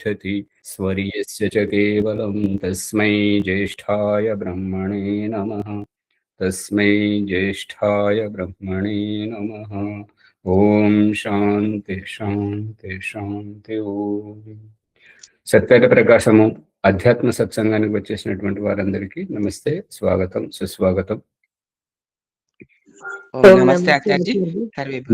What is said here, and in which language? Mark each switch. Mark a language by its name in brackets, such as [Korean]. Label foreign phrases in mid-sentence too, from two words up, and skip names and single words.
[Sanskrit] तिष्ठति स्वर्यस्य च केवलं तस्मै ज्येष्ठाय ब्रह्मणे नमः। तस्मै ज्येष्ठाय ब्रह्मणे नमः। ఓం శాంతి శాంతి శాంతి. [Telugu] ఓం సత్యత ప్రకాశము అధ్యాత్మ సత్సంగానికి వచ్చేసినటువంటి వారందరికీ నమస్తే, స్వాగతం, సుస్వాగతం. [Sanskrit] ఓం నమస్తే ఆచార్యజీ, సర్వేభ్యో